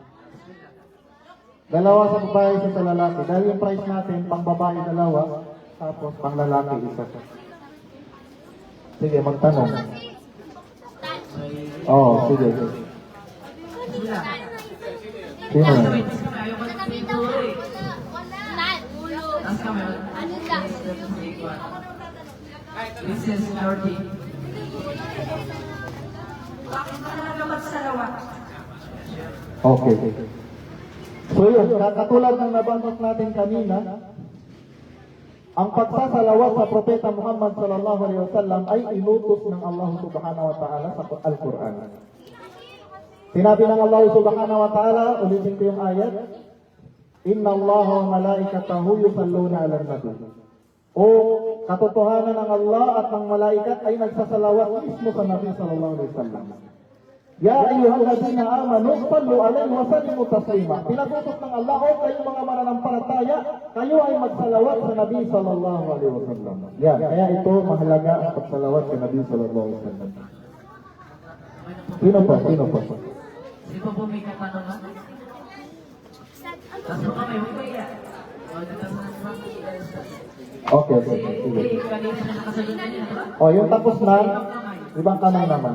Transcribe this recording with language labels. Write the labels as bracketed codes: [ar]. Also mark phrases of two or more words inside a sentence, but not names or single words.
[tl] Dalawa sa babae, isa sa lalaki. Dahil yung prize natin, pang babae dalawa, tapos pang lalaki isa. Sige, magtanong. Oo, sige. Sino? [en] This is Lordy. [tl] Okay. So yun, katulad ng nabanggit natin kanina, ang pagsasalawat sa Propeta Muhammad [ar] صلى الله عليه وسلم [tl] ay inutos ng Allah [ar] سبحانه وتعالى [tl] sa Al-Quran. Sinabi ng Allah [ar] سبحانه وتعالى, [tl] ulitin ko yung ayat, [ar] إن الله وملائكته يصلون على النبي. [tl] O katotohanan ng Allah at ng malaikat ay nagsasalawat mismo sa Nabi [ar] صلى الله عليه وسلم. يا أيها الذين آمنوا صلوا عليه وسلموا تسليما. [tl] Pinagutos ng Allah, o kayong mga mananampalataya, kayo ay magsalawat sa Nabi [ar] صلى الله عليه وسلم. [tl] Yan, kaya ito mahalaga ang pagsalawat sa Nabi [ar] صلى الله عليه وسلم. [tl] Sino pa? Sino pa? Sino po may katanungan? Taso kami, huwag ba iya? Okay, okay. Sige. Kanina na nakasagot na niya, diba? O, yung tapos na, ibang tanong naman.